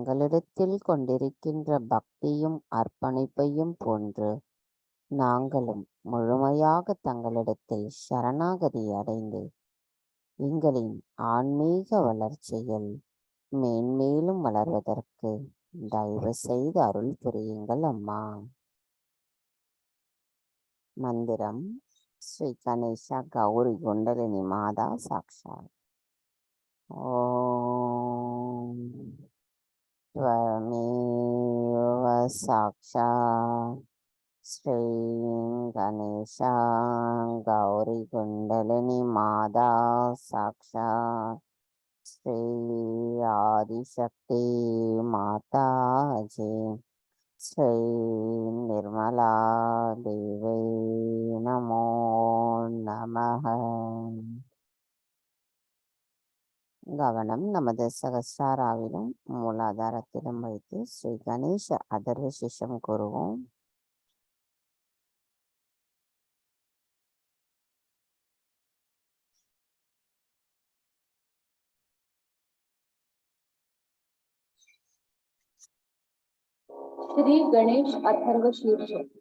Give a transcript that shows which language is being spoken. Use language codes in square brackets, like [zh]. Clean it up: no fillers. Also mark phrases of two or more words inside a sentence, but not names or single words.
[ta] தங்களிடத்தில் கொண்டிருக்கின்ற பக்தியும் அர்ப்பணிப்பையும் போன்று நாங்களும் முழுமையாக தங்களிடத்தில் சரணாகதி அடைந்து எங்களின் ஆன்மீக வளர்ச்சியில் மேன்மேலும் வளர்வதற்கு தயவு செய்து அருள் புரியுங்கள் அம்மா. மந்திரம் ஸ்ரீ கணேசா கௌரி குண்டலினி மாதா சாக்ஷாத். [sa] ஓம் त्वमेव साक्षात् श्री गणेशा गौरी कुंडलिनी माता साक्षात् श्री आदिशक्ति माता जी श्री निर्मला देवी नमो नमः. [ta] கவனம் நமது சகஸ்ராராவிலும் மூலாதாரத்திலும் வைத்து ஸ்ரீ கணேச அதர்வ சிஷம் கூறுவோம். [sa] श्री गणेश अथर्व शीर्ष.